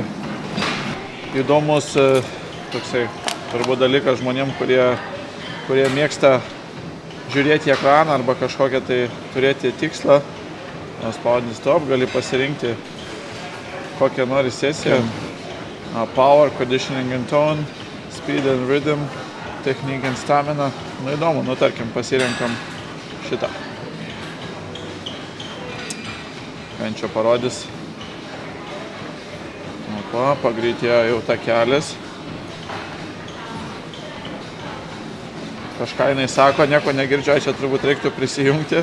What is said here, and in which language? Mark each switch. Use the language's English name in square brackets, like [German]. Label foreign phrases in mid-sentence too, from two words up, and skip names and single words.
[Lithuanian] Įdomus toksai turbūt dalykas žmonėm, kurie mėgsta žiūrėti į ekraną arba kažkokią tai turėti tikslą. Spaudini stop, gali pasirinkti kokią nori sesiją. [English] Power, conditioning and tone, speed and rhythm, technique and stamina. [Lithuanian] Nu įdomu, nu tarkim, pasirenkam šitą. Vien čia parodys. Opa, pagreitėjo jau takelis. Kažką jinai sako, nieko negirdžiu, čia turbūt reiktų prisijungti.